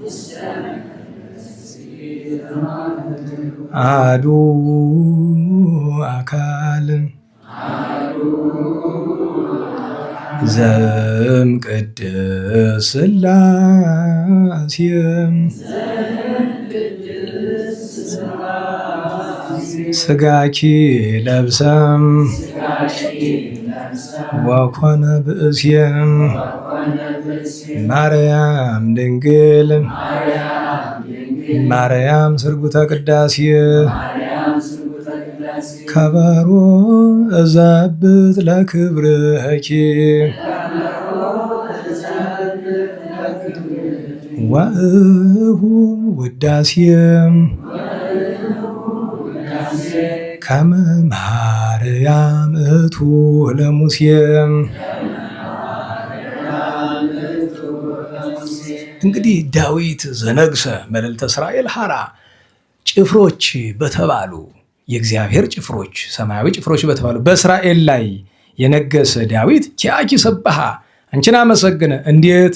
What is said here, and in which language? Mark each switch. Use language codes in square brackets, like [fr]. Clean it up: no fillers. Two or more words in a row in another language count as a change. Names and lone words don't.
[gez] አሐዱ አካል ዘእምቅድስት ሥላሴ ሥጋኪ ለብሰም ወኮነ ብእስየም ማርያም ድንግል ማርያም ስርጉተ ቅዳሴ ከበሮ እዘብጥ ለክብርኪ ወእሁ ውዳሴም ከመ ማርያም እቱ ለሙሴም። እንግዲህ ዳዊት ዘነግሰ መልዕልተ እስራኤል ሐራ [am] ጭፍሮች በተባሉ የእግዚአብሔር ጭፍሮች ሰማያዊ ጭፍሮች በተባሉ በእስራኤል ላይ የነገሰ ዳዊት [gez] ኪያኪ ሰባሃ [am] አንቺን አመሰግነ። እንዴት?